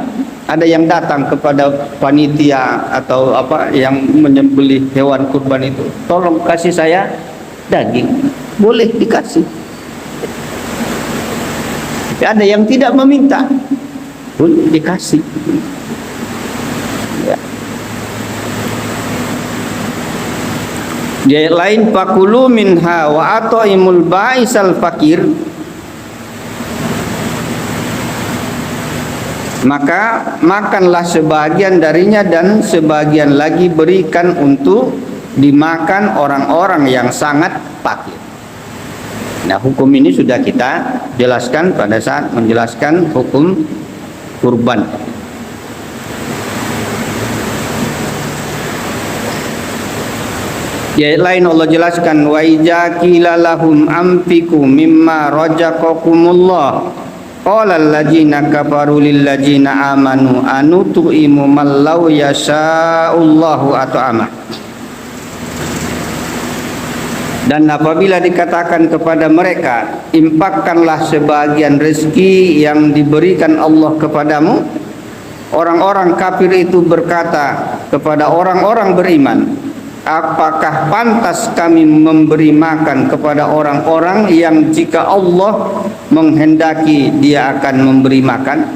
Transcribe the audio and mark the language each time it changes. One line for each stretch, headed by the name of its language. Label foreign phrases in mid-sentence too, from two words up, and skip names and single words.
Indonesian: Ada yang datang kepada panitia atau apa yang menyembelih hewan kurban itu, tolong kasih saya daging. Boleh dikasih. Tapi ada yang tidak meminta, boleh dikasih. Ya. Di ayat lain
Arabic: فكلوا منها وأطعموا البائس الفقير,
Indonesian: maka makanlah sebagian darinya dan sebagian lagi berikan untuk dimakan orang-orang yang sangat fakir. Nah, hukum ini sudah kita jelaskan pada saat menjelaskan hukum kurban. Di ayat lain Allah jelaskan
Arabic: وإذا قيل لهم أنفقوا مما رزقكم الله قال الذين كفروا للذين آمنوا أنطعم من لو يشاء الله أطعمه.
Indonesian: Dan apabila dikatakan kepada mereka, infakkanlah sebagian rezeki yang diberikan Allah kepadamu, orang-orang kafir itu berkata kepada orang-orang beriman, apakah pantas kami memberi makan kepada orang-orang yang jika Allah menghendaki dia akan memberi makan?